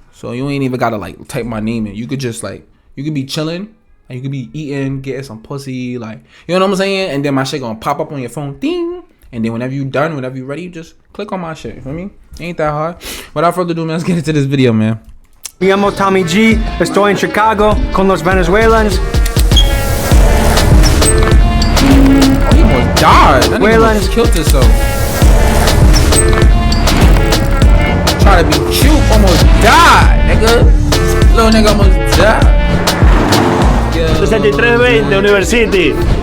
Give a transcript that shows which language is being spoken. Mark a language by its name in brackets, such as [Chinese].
[English] So you ain't even gotta like type my name in. You could just you could be chilling and you could be eating, getting some pussy, you know what I'm saying? And then my shit gonna pop up on your phone, ding. And then whenever you done, whenever you ready, you just click on my shit. For me, ain't that hard. Without further ado, man, let's get into this video, man. [Spanish] Me llamo Tommy G, estoy en Chicago con los Venezuelans. [English] Oh, he almost died. That nigga almost killed himself. Try to be cute, almost died, nigga. Little nigga almost died. 6320 University.